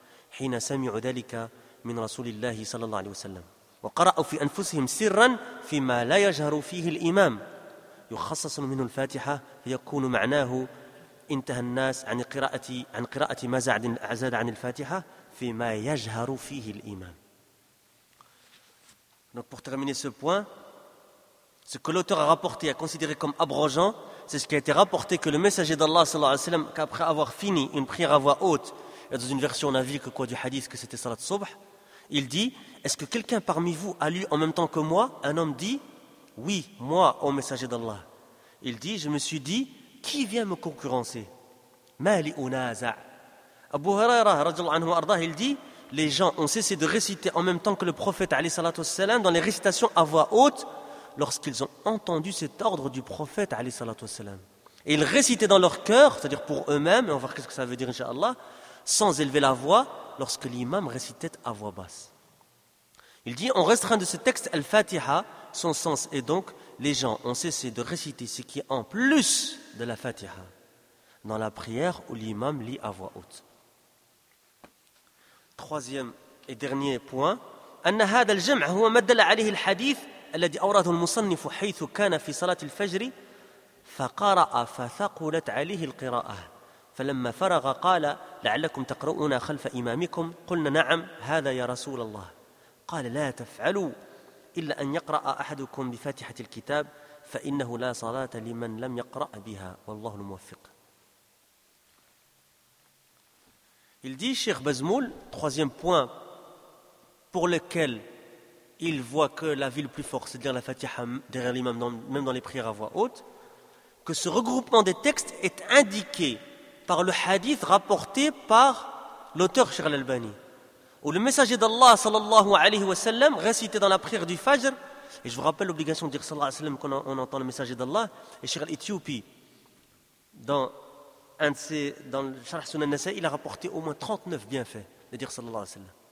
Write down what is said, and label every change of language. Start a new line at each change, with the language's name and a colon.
Arabic: حين سمعوا ذلك من رسول الله صلى الله عليه وسلم وقرأوا في أنفسهم سرا فيما لا يجهر فيه الإمام يخصص منه الفاتحة فيكون معناه انتهى الناس عن قراءة ما زاد عن الفاتحة فيما يجهر فيه الإمام.
French: Donc pour terminer ce point, ce que l'auteur a rapporté, a considéré comme abrogeant, c'est ce qui a été rapporté que le messager d'Allah sallallahu alayhi wa sallam, qu'après avoir fini une prière à voix haute, et dans une version on a vu que quoi du hadith que c'était salat subh, il dit, est-ce que quelqu'un parmi vous a lu en même temps que moi? Un homme dit, oui, moi, au messager d'Allah. Il dit, je me suis dit, qui vient me concurrencer? Mali unaza'a. Abu Hurairah, radiallahu anhu arda, il dit, les gens ont cessé de réciter en même temps que le prophète, alayhi salatu wassalam, dans les récitations à voix haute, lorsqu'ils ont entendu cet ordre du prophète, alayhi salatu wassalam. Et ils récitaient dans leur cœur, c'est-à-dire pour eux-mêmes, et on va voir qu'est-ce que ça veut dire, inshallah, sans élever la voix, lorsque l'imam récitait à voix basse. Il dit, on restreint de ce texte, al-Fatiha, son sens est donc, les gens ont cessé de réciter ce qui est en plus de la Fatiha, dans la prière où l'imam lit à voix haute. Troisième et dernier point,
Arabic: أن هذا الجمع هو ما دل عليه الحديث الذي أورده المصنف حيث كان في صلاة الفجر فقرأ فثقلت عليه القراءة فلما فرغ قال لعلكم تقرؤون خلف إمامكم قلنا نعم هذا يا رسول الله قال لا تفعلوا إلا أن يقرأ أحدكم بفاتحة الكتاب فإنه لا صلاة لمن لم يقرأ بها والله الموفق.
French: Il dit, Cheikh Bazmoul, troisième point pour lequel il voit que la vie le plus fort, c'est-à-dire la Fatiha derrière l'imam, même dans les prières à voix haute, que ce regroupement des textes est indiqué par le hadith rapporté par l'auteur Cheikh Al-Albani, où le messager d'Allah sallallahu alayhi wa sallam récité dans la prière du Fajr, et je vous rappelle l'obligation de dire sallallahu alayhi wa sallam quand on entend le messager d'Allah, et Cheikh Al-Ethiopie, dans dans le Sharh Sunan Nasa, il a rapporté au moins 39 bienfaits de dire sallallahu alayhi wa sallam.